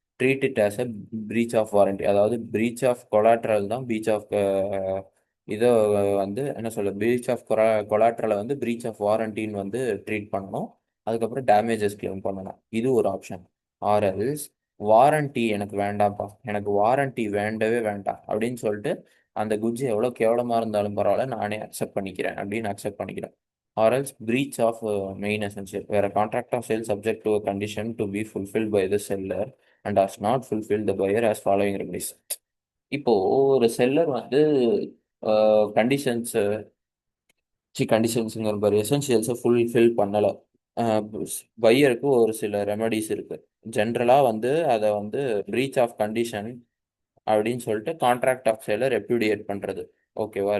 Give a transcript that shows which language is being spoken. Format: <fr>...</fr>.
<en>Treat it as a breach of warranty.</en> <ta>அதாவது breach of collateral தான் breach of இதை வந்து என்ன சொல்ல, பிரீச் ஆஃப் கொலாட்ரலை வந்து பிரீச் ஆஃப் வாரண்டின்னு வந்து ட்ரீட் பண்ணணும். அதுக்கப்புறம் டேமேஜஸ் கிளைம் பண்ணணும். இது ஒரு ஆப்ஷன். ஆர்எல்ஸ் வாரண்டி எனக்கு வேண்டாம்ப்பா, எனக்கு வாரண்டி வேண்டவே வேண்டாம் அப்படின்னு சொல்லிட்டு அந்த குட்ஸ் எவ்வளோ கேவலமாக இருந்தாலும் பரவாயில்ல, நானே அக்செப்ட் பண்ணிக்கிறேன் அப்படின்னு அக்செப்ட் பண்ணிக்கிறேன்.</ta> <en>Or else breach of main essential, where a contract of sale subject to a condition to be fulfilled by the seller and has not fulfilled, the buyer as following remedies.</en> <ta>இப்போ ஒரு seller வந்து conditions கண்டிஷன்ஸுங்கிற பாரு, எசென்ஷியல்ஸை fulfil பண்ணலை, பையருக்கு ஒரு சில remedies இருக்கு. ஜென்ரலாக வந்து அதை வந்து பிரீச் ஆஃப் கண்டிஷன் அப்படின்னு சொல்லிட்டு கான்ட்ராக்ட் ஆஃப் சேலை ரெப்யூடியேட் பண்ணுறது. ஓகேவா?</ta>